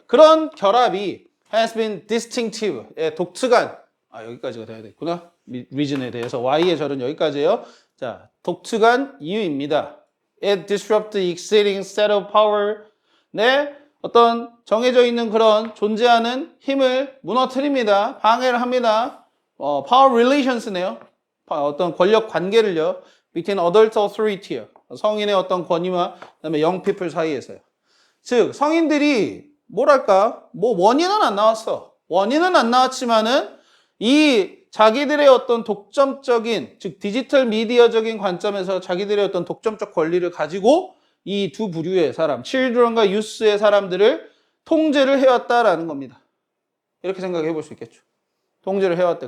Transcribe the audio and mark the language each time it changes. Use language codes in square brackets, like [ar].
[ko] 그런 결합이 [en] has been distinctive. [ko] 예, 독특한. 여기까지가 돼야 되겠구나. reason에 대해서. Y의 절은 여기까지예요. 자, 독특한 이유입니다. [en] It disrupts the existing set of power. [ko] 네, 어떤 정해져 있는 그런 존재하는 힘을 무너뜨립니다. 방해를 합니다. [en] power relations [ko] 네요. 어떤 권력 관계를요. [en] between adult authority요. [ko] 성인의 어떤 권위와 그다음에 [en] young people [ko] 사이에서요. 즉 성인들이 뭐랄까 원인은 안 나왔어. 원인은 안 나왔지만은 이 자기들의 어떤 독점적인, 즉 디지털 미디어적인 관점에서 자기들의 어떤 독점적 권리를 가지고 이 두 부류의 사람, children과 youth의 사람들을 통제를 해왔다라는 겁니다. 이렇게 생각해 볼 수 있겠죠. 통제를 해왔다.